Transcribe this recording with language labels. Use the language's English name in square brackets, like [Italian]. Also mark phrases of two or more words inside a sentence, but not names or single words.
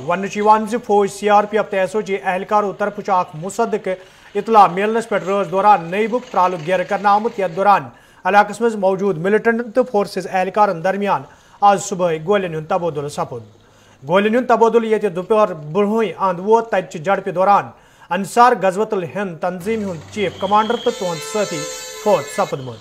[Kashmiri] वन फौज CRPF तो SOG एहलकारों तरफ मुसद्दक इतला मिलनस पे रोज दौरान नईबुक त्रालुक घेर करना आमुत। यथ दौरान इलाकस मज मौजूद मिलिटेंटन तो फोर्सेस एहलकारन दरमियान आज सुबह गोलियन हुंद तबादुल सपद। गोलियन हुंद तबादुल ये दोपहर ब्रुह अंद वोत तत झड़प दौरान अंसार गजवतुल हिंद तंजीम हुंद [English] chief commander [Kashmiri] तो तुहद साथी फौज सपदमुत।